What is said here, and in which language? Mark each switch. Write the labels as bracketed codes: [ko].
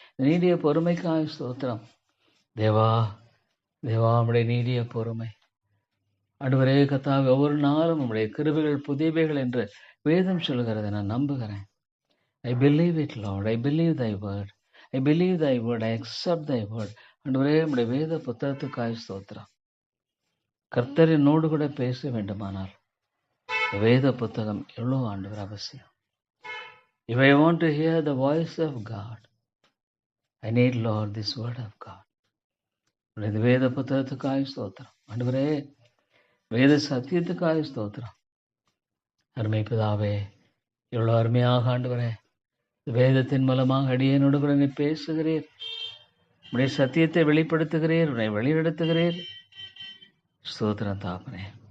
[ta] நீடிய பொறுமைக்காய் ஸ்தோத்திரம். தேவா தேவா, உம்முடைய நீடிய பொறுமை ஆண்டவரே கத்தாவே, ஒவ்வொரு நாளும் உம்முடைய கிருபைகள் புதியவைகள் என்று வேதம் சொல்கிறதை நான் நம்புகிறேன். [en] I believe it, Lord. I believe thy word. I believe thy word. I accept thy word. [ta] ஆண்டவரே, உம்முடைய வேத புத்தகத்துக்காய் ஸ்தோத்திரம். கர்த்தர் என்னோடு கூட பேச வேண்டுமானால் வேத புத்தகம் எவ்வளோ ஆண்டவர் அவசியம். [en] If I want to hear the voice of God, I need, Lord, this word of God. [ta] உடைய வேத புத்தகத்துக்காய் ஸ்தோத்திரம் ஆண்டவரே. வேத சத்தியத்துக்காய் ஸ்தோத்திரம். அருமை பிதாவே, எவ்வளோ அருமையாக ஆண்டவரே வேதத்தின் மூலமாக அடியேனோடு கூட நீ பேசுகிறீர், உடைய சத்தியத்தை வெளிப்படுத்துகிறீர், உன்னை வழிநடத்துகிறீர். ஸ்தோத்திரம் தாப்பனே.